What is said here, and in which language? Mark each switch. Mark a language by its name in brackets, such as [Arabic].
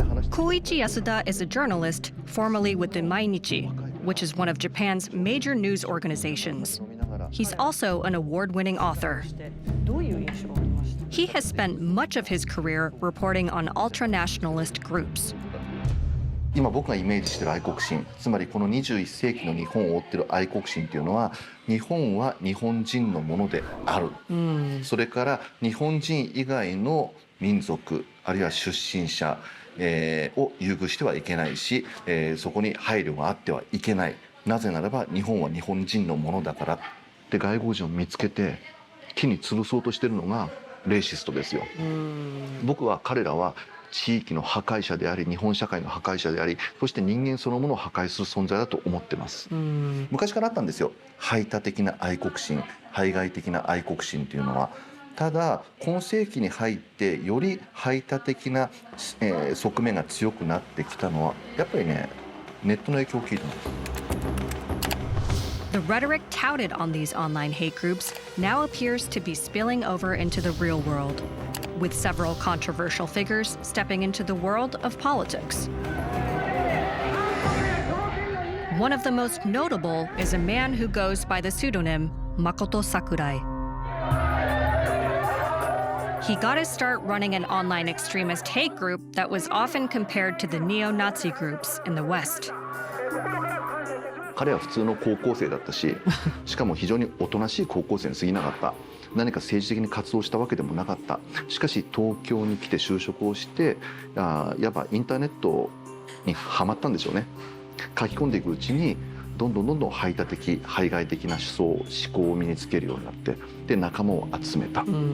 [English] Koichi Yasuda is a journalist, formerly with the Mainichi, which is one of Japan's major news organizations. He's also an award-winning author. He has spent much of his career reporting on ultranationalist groups. [Japanese] 今僕がイメージしている愛国心、つまりこの21世紀の日本を追っている愛国心というのは、日本は日本人のものである、それから日本人以外の民族あるいは出身者、を優遇してはいけないし、そこに配慮があってはいけない。なぜならば日本は日本人のものだからって外国人を見つけて木に吊るそうとしているのがレイシストですよ。僕は彼らは地域の破壊者であり、日本社会の破壊者であり、そして人間そのものを破壊する存在だと思ってます。昔からあったんですよ、排他的な愛国心、排外的な愛国心というのは。ただ今世紀に入ってより排他的な、側面が強くなってきたのはやっぱりね、ネットの影響を聞いてます。 [English] The rhetoric touted on these online hate groups now appears to be spilling over into the real world, with several controversial figures stepping into the world of politics. One of the most notable is a man who goes by the pseudonym Makoto Sakurai. He got his start running an online extremist hate group that was often compared to the neo-Nazi groups in the West. [Japanese] 彼は普通の高校生だったし、しかも非常におとなしい高校生に過ぎなかった。何か政治的に活動したわけでもなかった。しかし東京に来て就職をして、やっぱインターネットにはまったんでしょうね。書き込んでいくうちにどんどん排他的、排外的な思想、思考を身につけるようになって、で仲間を集めた。